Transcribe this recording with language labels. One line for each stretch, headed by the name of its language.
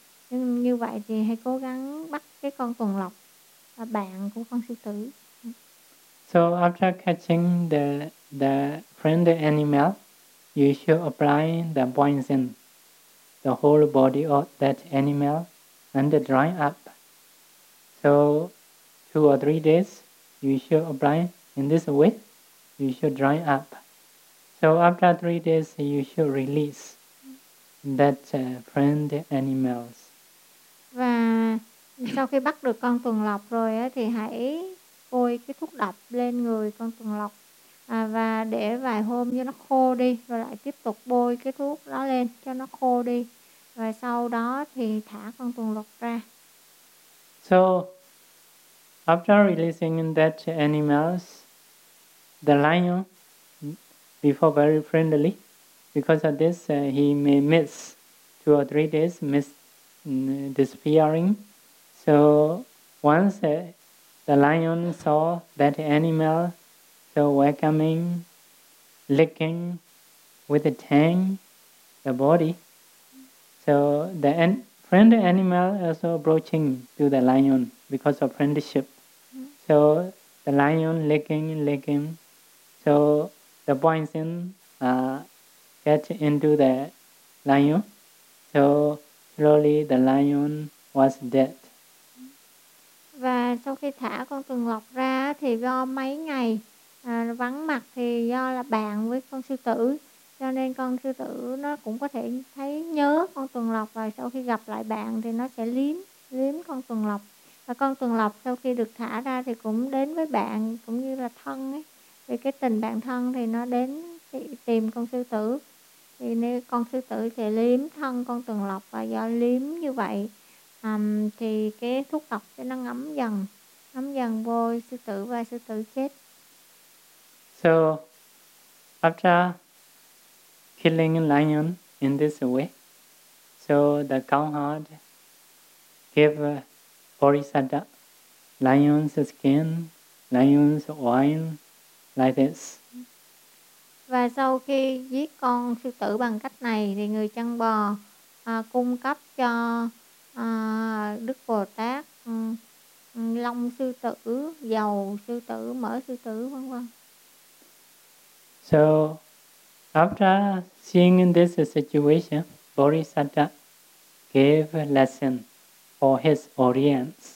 Vietnamese: Nhưng như vậy thì hãy cố gắng bắt cái con tuần lộc là bạn của con sư tử.
English: So after catching the friend animal, you should apply the poison the whole body of that animal and dry up. So 2 or 3 days you should apply in this way, you should dry up. So after 3 days you should release that friend animals.
Vietnamese: Và sau khi bắt được con tuần lộc rồi á thì hãy bôi cái thuốc độc lên người con tuần lộc. À, và để vài hôm cho nó khô đi, rồi lại tiếp tục bôi cái thuốc đó lên cho nó khô đi. Rồi sau đó thì thả con tuần lộc ra.
English: So, after releasing that animals, the lion, before very friendly, because of this, he may miss 2 or 3 days, miss disappearing. So, once the lion saw that animal, so welcoming, licking with the tongue, the body. So the friend animal also approaching to the lion because of friendship. So the lion licking. So the poison get into the lion. So slowly the lion was dead.
Vietnamese: Và sau khi thả con tuần lộc ra thì do mấy ngày vắng mặt thì do là bạn với con sư tử, cho nên con sư tử nó cũng có thể thấy nhớ con tuần lộc, và sau khi gặp lại bạn thì nó sẽ liếm con tuần lộc. Và con tuần lộc sau khi được thả ra thì cũng đến với bạn cũng như là thân ấy, vì cái tình bạn thân thì nó đến tìm con sư tử, thì nên con sư tử sẽ liếm thân con tuần lộc, và do liếm như vậy thì cái thuốc độc sẽ nó ngấm dần vô sư tử và sư tử chết.
English: So after killing a lion in this way, so the cowherd gave Bodhisattva lion's skin, lion's wine, like this.
Vietnamese: Và sau khi giết con sư tử bằng cách này thì người Trăng Bò cung cấp cho Đức Bồ Tát lông sư tử, dầu sư tử, mỡ sư tử, vân vân.
English: So after seeing this situation, Bodhisattva gave a lesson for his audience.